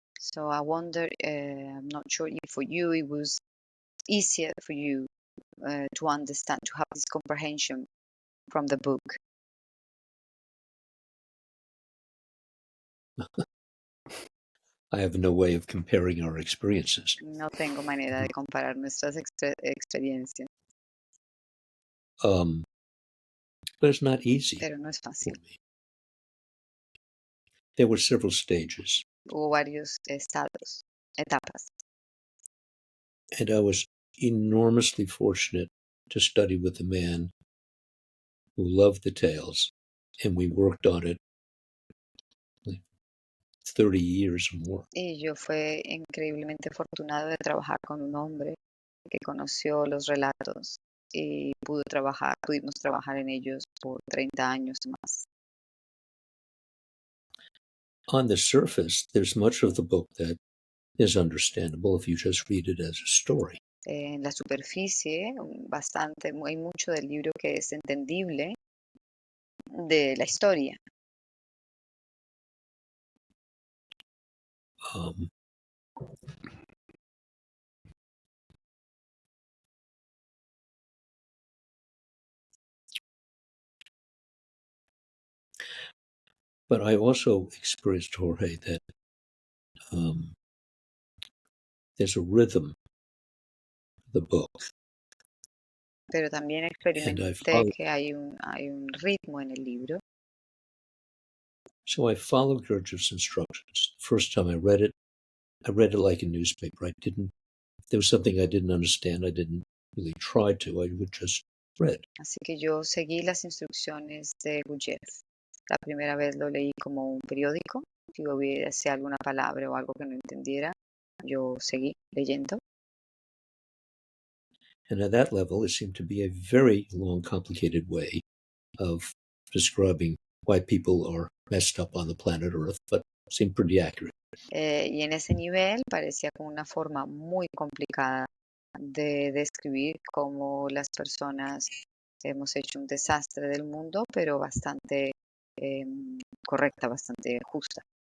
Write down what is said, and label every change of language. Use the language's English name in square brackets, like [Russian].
[English] So I wonder, I'm not sure if for you it was easier for you to understand, to have this comprehension from the book. I have no way of comparing our experiences. [Spanish] No tengo manera de comparar nuestras experiencias. [English] But it's not easy. [Spanish] Pero no es fácil. [English] There were several stages. [Spanish] Hubo varios etapas. [English] And I was enormously fortunate to study with a man who loved the tales, and we worked on it 30 years or more. [Spanish] Y yo fui increíblemente afortunado de trabajar con un hombre que conoció los relatos y pudimos trabajar en ellos por 30 años más. [English] On the surface, there's much of the book that is understandable if you just read it as a story. [Spanish] En la superficie, hay mucho del libro que es entendible de la historia. [English] Um, but I also experienced, Jorge, that there's a rhythm to the book. [Spanish] Pero también experimenté que hay un ritmo en el libro. [English] So I followed Gurdjieff's instructions. The first time I read it like a newspaper. If there was something I didn't understand, I didn't really try to. I would just read. [Spanish] Así que yo seguí las instrucciones de Gurdjieff. La primera vez lo leí como un periódico. Si hubiese alguna palabra o algo que no entendiera, yo seguí leyendo. [English] And at that level, it seemed to be a very long, complicated way of describing why people are messed up on the planet Earth, but seemed pretty accurate. [Spanish] Y en ese nivel parecía como una forma muy complicada de describir cómo las personas hemos hecho un desastre del mundo, pero bastante correcta, bastante justa.